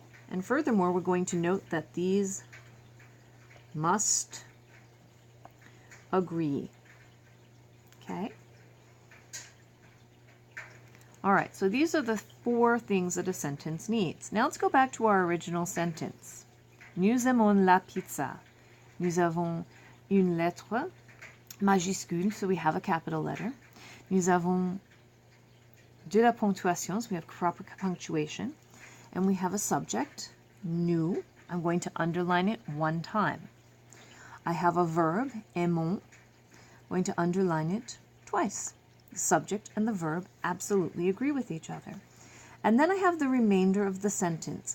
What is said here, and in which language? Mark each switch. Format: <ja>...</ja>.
<en>And furthermore, we're going to note that these must agree. Okay? All right, so these are the 4 things that a sentence needs. Now let's go back to our original sentence.</en> <fr>Nous aimons la pizza. Nous avons une lettre majuscule,</fr> <en>so we have a capital letter.</en> <fr>Nous avons de la ponctuation,</fr> <en>so we have proper punctuation. And we have a subject, nous. I'm going to underline it 1 time. I have a verb, aimons. I'm going to underline it twice. The subject and the verb absolutely agree with each other. And then I have the remainder of the sentence.</en>